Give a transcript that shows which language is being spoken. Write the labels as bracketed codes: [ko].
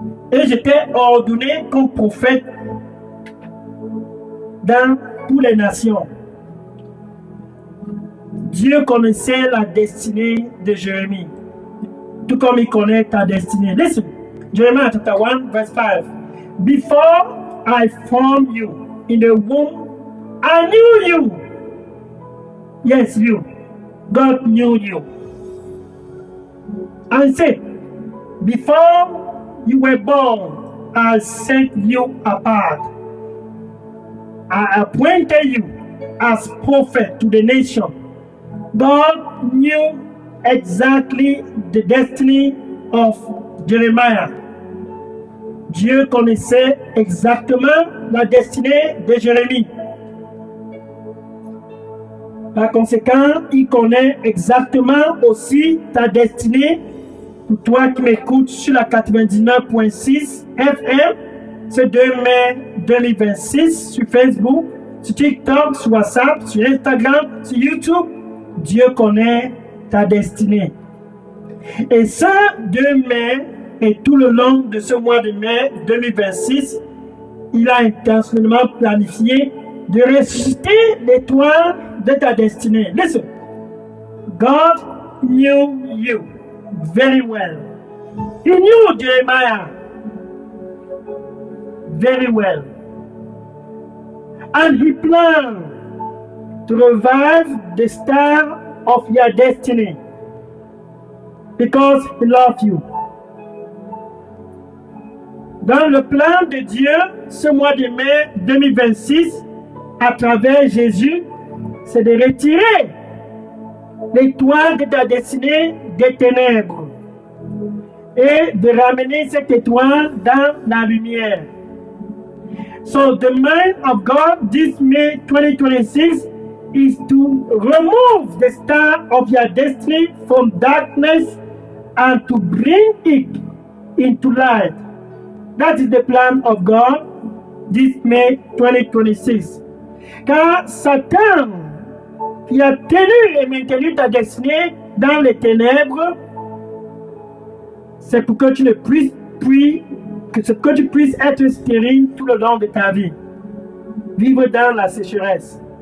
[fr] Et je t'ai ordonné comme prophète dans toutes les nations. Dieu connaissait la destinée de Jérémie, tout comme il connaît ta destinée. [en] Listen, Jeremiah chapter 1, verse 5. Before I formed you in the womb, I knew you. Yes, you. God knew you. And said, before you were born, I set you apart. I appointed you as prophet to the nation. God knew exactly the destiny of Jeremiah. [fr] Dieu connaissait exactement la destinée de Jérémie. Par conséquent, il connaît exactement aussi ta destinée. Pour toi qui m'écoutes sur la 99.6 FM, ce 2 mai 2026, sur Facebook, sur TikTok, sur WhatsApp, sur Instagram, sur YouTube, Dieu connaît ta destinée. Et ce 2 mai, et tout le long de ce mois de mai 2026, il a intentionnellement planifié de ressusciter l'étoile de ta destinée. [en] Listen, God knew you very well. He knew Jeremiah very well. And he planned to revive the star of your destiny. because He loves you. [fr] Dans le plan de Dieu, ce mois de mai 2026, à travers Jésus, c'est de retirer l'étoile de ta destinée des ténèbres et de ramener cette étoile dans la lumière. [en] So the mind of God this May 2026 is to remove the star of your destiny from darkness and to bring it into light. That is the plan of God this May 2026. [fr] Car Satan, qui a tenu et maintenu ta destinée dans les ténèbres, c'est pour que tu ne puisses plus, que tu puisses être stérile tout le long de ta vie. Vivre dans la sécheresse.